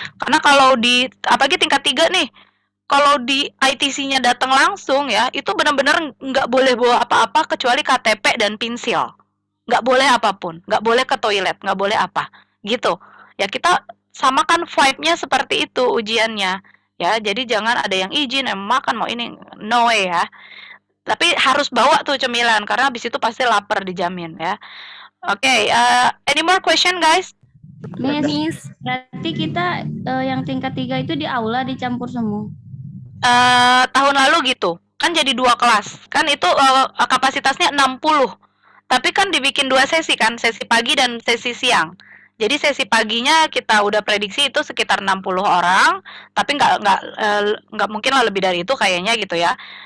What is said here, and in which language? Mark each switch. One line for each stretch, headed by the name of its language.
Indonesian: Karena kalau apalagi tingkat 3 nih, kalau di ITC-nya datang langsung ya, itu benar-benar nggak boleh bawa apa-apa kecuali KTP dan pensil. Nggak boleh apapun, nggak boleh ke toilet, nggak boleh apa, gitu. Ya kita samakan vibe-nya seperti itu ujiannya. Ya, jadi jangan ada yang izin, makan mau ini,
English: no way
Indonesian: ya. Tapi harus bawa tuh cemilan, karena habis itu pasti lapar dijamin ya.
English: Oke, any more question guys?
Indonesian: Miss, berarti kita yang tingkat 3 itu di aula dicampur semua. Tahun lalu gitu kan, jadi 2 kelas kan, itu kapasitasnya 60, tapi kan dibikin 2 sesi kan, sesi pagi dan sesi siang. Jadi sesi paginya kita udah prediksi itu sekitar 60 orang, tapi nggak mungkin lah lebih dari itu kayaknya gitu ya.